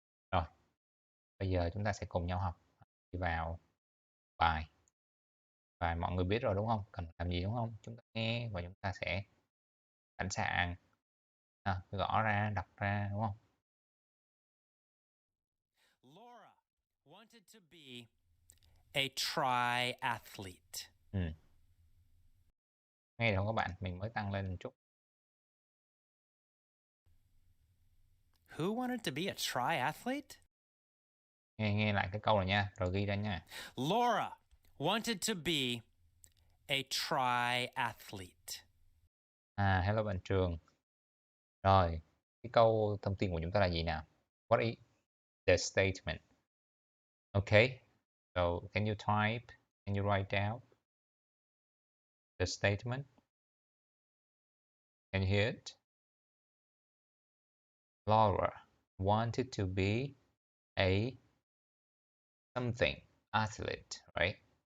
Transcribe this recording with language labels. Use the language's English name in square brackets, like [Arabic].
[Vietnamese] Rồi, bây giờ chúng ta sẽ cùng nhau học. Đi vào bài. Và mọi người biết rồi đúng không? Cần làm gì đúng không? Chúng ta nghe và chúng ta sẽ sẵn sàng gõ ra, đọc ra đúng không? [English] Laura wanted to be a triathlete. [Vietnamese] Nghe được không các bạn? Mình mới tăng lên một chút. [English] Who wanted to be a triathlete? [Vietnamese] Nghe lại cái câu này nha, rồi ghi ra nha. [English] Laura wanted to be a triathlete. [Vietnamese] Hello bạn Trường. Rồi, cái câu thông tin của chúng ta là gì nào? [English] What is the statement? Okay, so can you type, can you write down the statement? Can you hear it? Laura wanted to be a something athlete, right?